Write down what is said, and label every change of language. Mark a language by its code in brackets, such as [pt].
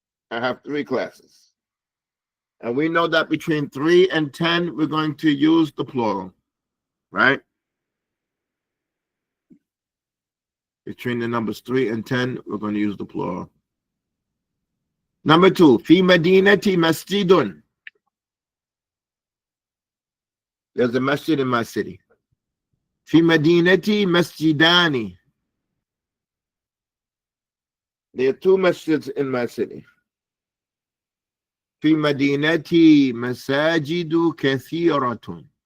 [en] I have 3 classes. And we know that between 3 and 10, we're going to use the plural. Right? Between the numbers 3 and 10, we're going to use the plural. Number 2, [ar] في مدينتي مسجد. [en] There's a masjid in my city. [ar] في مدينتي مسجدان. [en] There are 2 masjids in my city. [ar] في مدينتي مساجد كثيرة.